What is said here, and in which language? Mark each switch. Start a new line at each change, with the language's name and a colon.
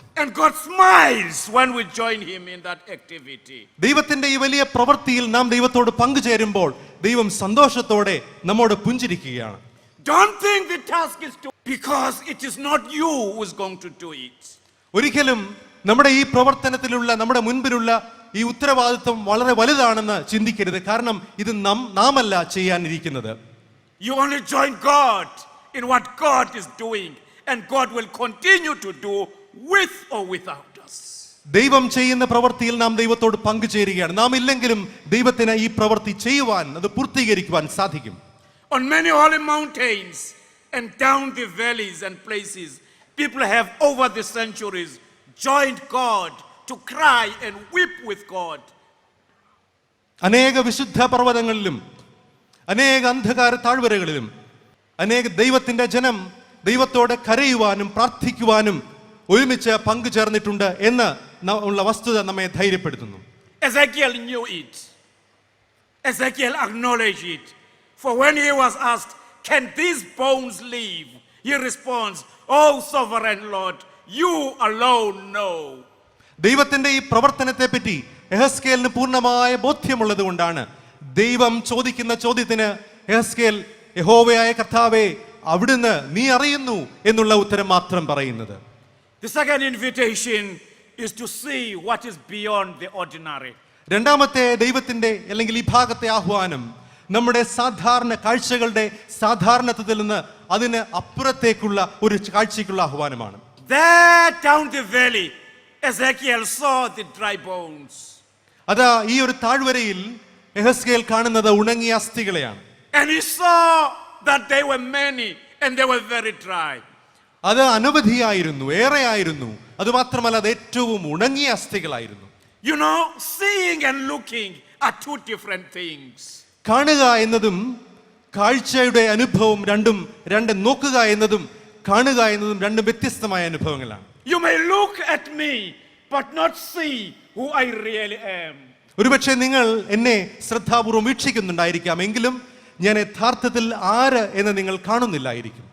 English: And God smiles when we join him in that activity.
Malayalam: ദൈവത്തിന്റെ ഈ വലിയ പ്രവൃത്തിയിൽ നാം ദൈവത്തോട് പങ്കുചേരുമ്പോൾ ദൈവം സന്തോഷത്തോടെ നമ്മോട് പുഞ്ചിരിക്കുകയാണ്.
English: Don't think the task is too, because it is not you who is going to do it.
Malayalam: ഒരിക്കലും നമ്മുടെ ഈ പ്രവർത്തനത്തിലുള്ള നമ്മുടെ മുൻപിലുള്ള ഈ ഉത്തരവാദിത്വം വളരെ വലുതാണെന്ന് ചിന്തിക്കരുത്, കാരണം ഇത് നാമല്ല ചെയ്യാനിരിക്കുന്നത്.
English: You only join God in what God is doing, and God will continue to do with or without us.
Malayalam: ദൈവം ചെയ്യുന്ന പ്രവൃത്തിയിൽ നാം ദൈവത്തോട് പങ്കുചേരുകയാണ്. നാം ഇല്ലെങ്കിലും ദൈവത്തിന് ഈ പ്രവൃത്തി ചെയ്യുവാൻ, അത് പൂർത്തീകരിക്കുവാൻ സാധിക്കും.
English: On many holy mountains and down the valleys and places, people have over the centuries joined God to cry and weep with God.
Malayalam: അനേക വിശുദ്ധ പർവ്വതങ്ങളിലും അനേക അന്ധകാര താഴ്വരകളിലും അനേക ദൈവത്തിന്റെ ജനം ദൈവത്തോട് കരയുവാനും പ്രാർത്ഥിക്കുവാനും ഒരുമിച്ച് പങ്കുചേർന്നിട്ടുണ്ട് എന്ന് ഉള്ള വസ്തുത നമ്മെ ധൈര്യപ്പെടുത്തുന്നു.
English: Ezekiel knew it. Ezekiel acknowledged it. For when he was asked, can these bones live? He responds, oh sovereign Lord, you alone know.
Malayalam: ദൈവത്തിന്റെ ഈ പ്രവർത്തനത്തെ പറ്റി യെഹെസ്കേലിന് പൂർണ്ണമായ ബോധ്യമുള്ളത് കൊണ്ടാണ് ദൈവം ചോദിക്കുന്ന ചോദ്യത്തിന് യെഹെസ്കേൽ യഹോവയായ കർത്താവേ, അവിടുന്ന് നീ അറിയുന്നു എന്നുള്ള ഉത്തരം മാത്രം പറയുന്നത്.
English: The second invitation is to see what is beyond the ordinary.
Malayalam: രണ്ടാമത്തെ ദൈവത്തിന്റെ അല്ലെങ്കിൽ ഈ ഭാഗത്തെ ആഹ്വാനം നമ്മുടെ സാധാരണ കാഴ്ചകളുടെ സാധാരണത്വത്തിൽ നിന്ന് അതിന് അപ്പുറത്തേക്കുള്ള ഒരു കാഴ്ചയ്ക്കുള്ള ആഹ്വാനമാണ്.
English: There down the valley, Ezekiel saw the dry bones.
Malayalam: അതാ ഈ ഒരു താഴ്വരയിൽ യെഹെസ്കേൽ കാണുന്നത് ഉണങ്ങിയ അസ്ഥികളെയാണ്.
English: And he saw that they were many and they were very dry.
Malayalam: അത് അനവധിയായിരുന്നു, ഏറെയായിരുന്നു. അതുമാത്രമല്ല അത് ഏറ്റവും ഉണങ്ങിയ അസ്ഥികളായിരുന്നു.
English: You know, seeing and looking are two different things.
Malayalam: കാണുക എന്നതും കാഴ്ചയുടെ അനുഭവം രണ്ട് നോക്കുക എന്നതും കാണുക എന്നതും രണ്ടും വ്യത്യസ്തമായ അനുഭവങ്ങളാണ്.
English: You may look at me but not see who I really am.
Malayalam: ഒരുപക്ഷെ നിങ്ങൾ എന്നെ ശ്രദ്ധാപൂർവം വീക്ഷിക്കുന്നുണ്ടായിരിക്കാം, എങ്കിലും ഞാൻ യഥാർത്ഥത്തിൽ ആര് എന്ന് നിങ്ങൾ കാണുന്നില്ലായിരിക്കും.